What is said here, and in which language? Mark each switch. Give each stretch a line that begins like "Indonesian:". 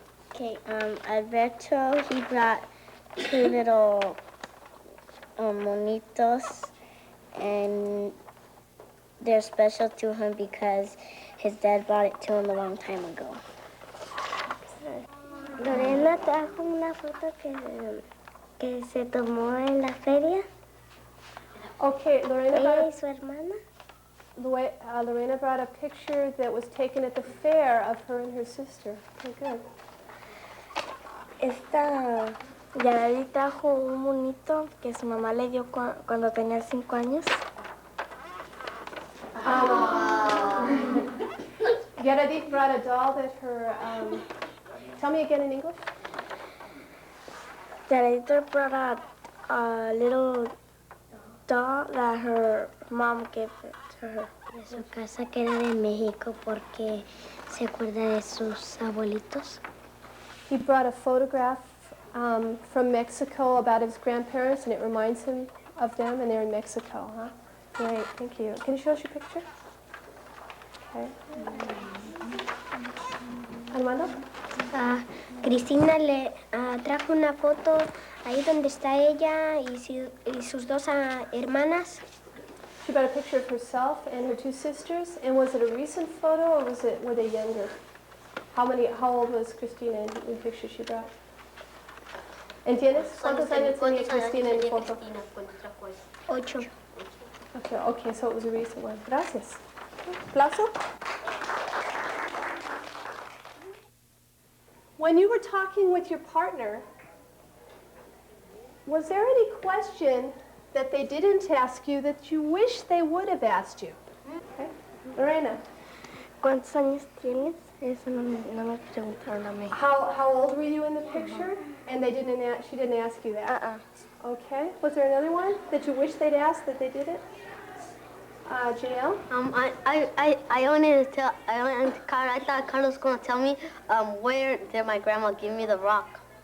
English: Okay, Alberto, he brought 2 little monitos, and they're special to him because his dad brought it to him a long time ago.
Spanish: Lorena trajo una foto que se tomó en la feria.
English: Okay, Lorena
Spanish: Ella y su hermana.
English: Lorena brought a picture that was taken at the fair of her and her sister. Okay, good.
Spanish: Esta Yareli trajo un monito que su mamá le dio cuando tenía 5 años.
English: Yaradit brought a doll that her, tell me again in English. Yareli brought a little doll that her mom gave it to her.
Spanish: De su casa que era de México porque se acuerda de sus abuelitos.
English: He brought a photograph from Mexico about his grandparents, and it reminds him of them, and they're in Mexico, huh? Great, thank you. Can you show us your picture? Okay. Armando?
Spanish: Cristina le trajo una foto ahí donde está ella y sus 2 hermanas.
English: She brought a picture of herself and her 2 sisters, and was it a recent photo, or were they younger? How old was Cristina in the picture she brought?
Spanish: ¿Entiendes? ¿Cuántos años tenía Cristina en la foto? 8.
English: Okay, so it was a recent one.
Spanish: Gracias. Aplauso.
English: When you were talking with your partner, was there any question that they didn't ask you that you wish they would have asked you? Okay. Lorena?
Spanish: ¿Cuántos años tienes? Eso no me preguntaron a mí.
English: How old were you in the picture? And they didn't she didn't ask you that? Okay. Was there another one that you wish they'd asked that they didn't? Janelle? I wanted to tell, I thought Carlos was going to tell me where did my grandma give me the rock.